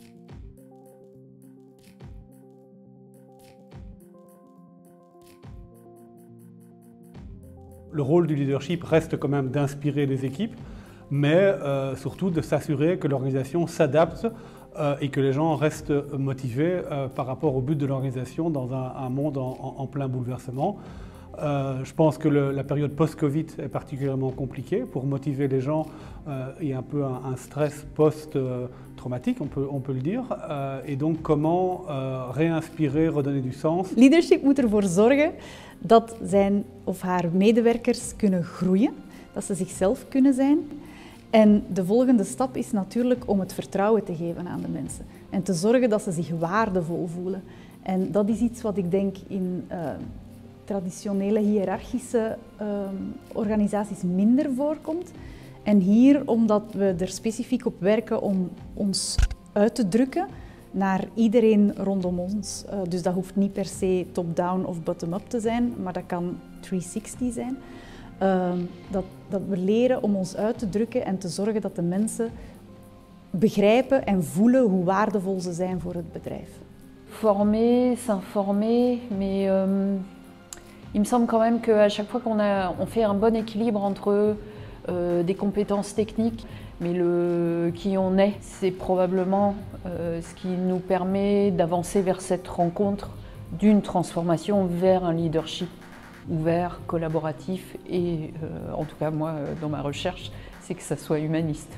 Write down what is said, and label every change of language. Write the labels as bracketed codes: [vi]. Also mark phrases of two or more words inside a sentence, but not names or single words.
[fr] Le rôle du leadership reste quand même d'inspirer les équipes, mais surtout de s'assurer que l'organisation s'adapte et que les gens restent motivés par rapport au but de l'organisation dans un monde en plein bouleversement. Je pense que la période post-Covid est particulièrement compliquée. Pour motiver les gens, il y a un peu un stress post-traumatique, on peut le dire. Et donc comment réinspirer, redonner du sens. [nl] Leadership moet ervoor zorgen dat zijn of haar medewerkers kunnen groeien, dat ze zichzelf kunnen zijn. En de volgende stap is natuurlijk om het vertrouwen te geven aan de mensen en te zorgen dat ze zich waardevol voelen. En dat is iets wat ik denk in traditionele hiërarchische organisaties minder voorkomt. En hier omdat we er specifiek op werken om ons uit te drukken naar iedereen rondom ons. Dus dat hoeft niet per se top-down of bottom-up te zijn, maar dat kan 360 zijn. Dat we leren om ons uit te drukken en te zorgen dat de mensen begrijpen en voelen hoe waardevol ze zijn voor het bedrijf. [fr] Former, s'informer, mais il me semble quand même qu'à chaque fois on fait un bon équilibre entre des compétences techniques, mais qui on est, c'est probablement ce qui nous permet d'avancer vers cette rencontre d'une transformation vers un leadership ouvert, collaboratif et en tout cas moi dans ma recherche, c'est que ça soit humaniste.